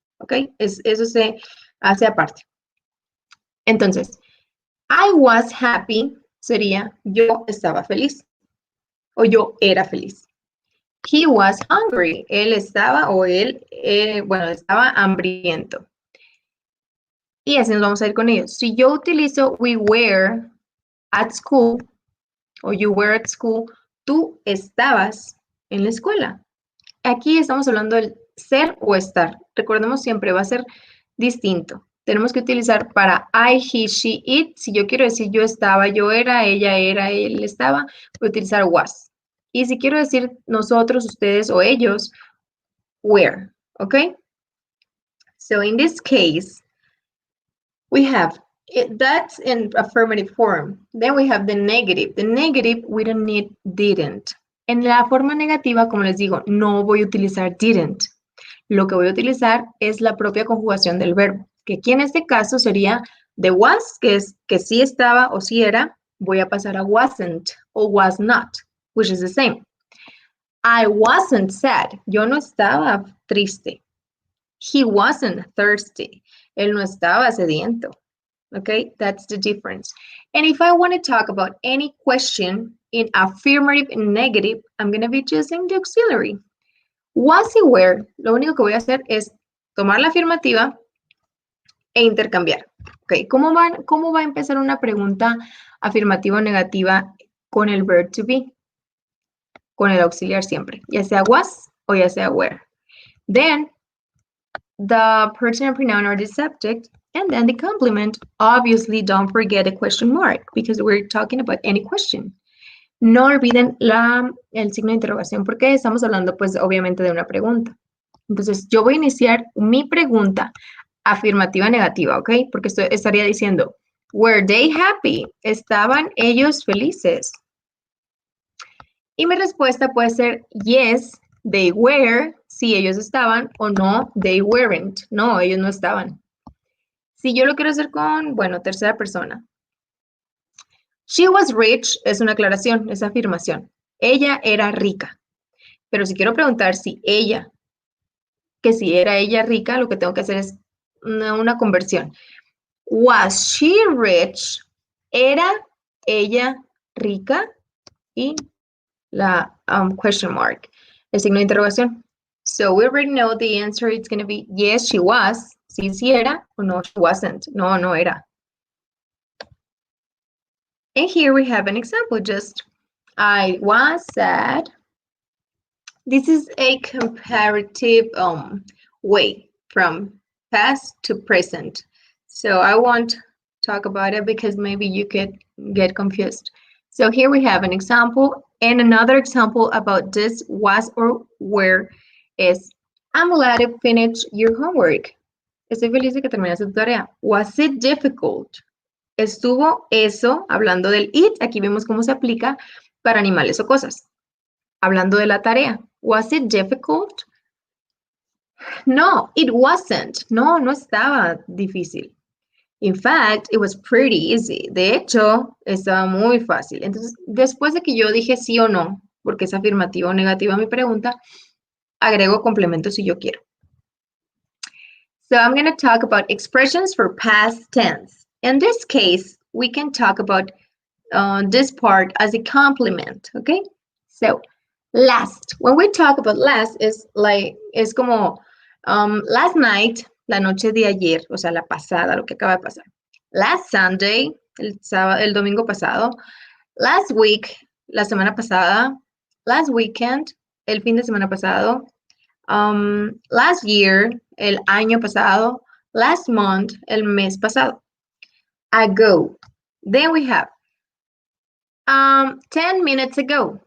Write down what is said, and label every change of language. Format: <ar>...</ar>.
<es>¿Ok? Eso se hace aparte. Entonces,</es> <en>I was happy</en> <es>sería yo estaba feliz o yo era feliz.</es> <en>He was hungry.</en> <es>Él estaba estaba hambriento. Y así nos vamos a ir con ellos. Si yo utilizo</es> <en>we were at school</en> <es>o</es> <en>you were at school,</en> <es>tú estabas en la escuela. Aquí estamos hablando del ser o estar. Recordemos siempre, va a ser distinto. Tenemos que utilizar para I, he, she, it. Si yo quiero decir yo estaba, yo era, ella era, él estaba, voy a utilizar was. Y si quiero decir nosotros, ustedes o ellos, were. ¿Ok?</es> <en>So in this case, we have that's in affirmative form. Then we have the negative. The negative, we don't need didn't.</en> <es>En la forma negativa, como les digo, no voy a utilizar didn't. Lo que voy a utilizar es la propia conjugación del verbo, que aquí en este caso sería the was, que es que sí estaba o sí era, voy a pasar a wasn't o was not,</es> <en>which is the same. I wasn't sad.</en> <es>Yo no estaba triste.</es> <en>He wasn't thirsty.</en> <es>Él no estaba sediento.</es> <en>Okay, that's the difference. And if I want to talk about any question in affirmative and negative, I'm going to be using the auxiliary.</en> <es>Was y were, lo único que voy a hacer es tomar la afirmativa e intercambiar. Okay, ¿cómo va a empezar una pregunta afirmativa o negativa con el verb to be? Con el auxiliar siempre, ya sea was o ya sea were.</es> <en>Then, the personal pronoun or the subject, and then the complement. Obviously, don't forget the question mark because we're talking about any question.</en> <es>No olviden el signo de interrogación porque estamos hablando, pues, obviamente de una pregunta. Entonces, yo voy a iniciar mi pregunta afirmativa negativa, ¿ok? Porque estaría diciendo,</es> <en>were they happy?</en> <es>¿Estaban ellos felices? Y mi respuesta puede ser,</es> <en>yes, they were,</en> <es>si ellos estaban, o</es> <en>no, they weren't,</en> <es>no, ellos no estaban. Si yo lo quiero hacer con, bueno, tercera persona.</es> <en>She was rich</en> <es>es una aclaración, es afirmación. Ella era rica. Pero si quiero preguntar si era ella rica, lo que tengo que hacer es una conversión.</es> <en>Was she rich?</en> <es>¿Era ella rica? Y la question mark, el signo de interrogación.</es> <en>So we already know the answer. It's going to be yes, she was.</en> <es>Sí era, o no,</es> <en>she wasn't.</en> <es>No, no era.</es> <en>And here we have an example. Just, I was sad. This is a comparative way from past to present. So I won't talk about it because maybe you could get confused. So here we have an example, and another example about this was or were is I'm glad you finished your homework.</en> <es>Estoy feliz de que terminaste tu tarea.</es> <en>Was it difficult?</en> <es>Estuvo eso, hablando del it, aquí vemos cómo se aplica para animales o cosas. Hablando de la tarea.</es> <en>Was it difficult? No, it wasn't.</en> <es>No, no estaba difícil.</es> <en>In fact, it was pretty easy.</en> <es>De hecho, estaba muy fácil. Entonces, después de que yo dije sí o no, porque es afirmativa o negativa mi pregunta, agrego complemento si yo quiero.</es> <en>So I'm going to talk about expressions for past tense. In this case, we can talk about this part as a complement, okay? So last, when we talk about last,</en> <es>es como</es> <en>last night,</en> <es>la noche de ayer, o sea, la pasada, lo que acaba de pasar.</es> <en>Last Sunday,</en> <es>el domingo pasado.</es> <en>Last week,</en> <es>la semana pasada.</es> <en>Last weekend,</en> <es>el fin de semana pasado.</es> <en>Last year,</en> <es>el año pasado.</es> <en>Last month,</en> <es>el mes pasado.</es> <en>Ago. Then we have 10 minutes ago.</en>